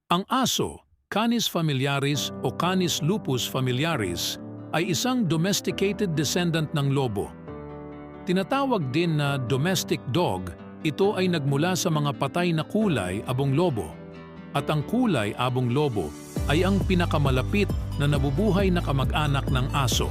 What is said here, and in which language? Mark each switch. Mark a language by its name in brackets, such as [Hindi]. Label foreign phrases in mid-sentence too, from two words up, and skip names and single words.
[Filipino] Ang aso, Canis familiaris o Canis lupus familiaris, ay isang [English] domesticated descendant [Filipino] ng lobo. Tinatawag din na [English] domestic dog, [Filipino] ito ay nagmula sa mga patay na kulay abong lobo. At ang kulay abong lobo ay ang pinakamalapit na nabubuhay na kamag-anak ng aso.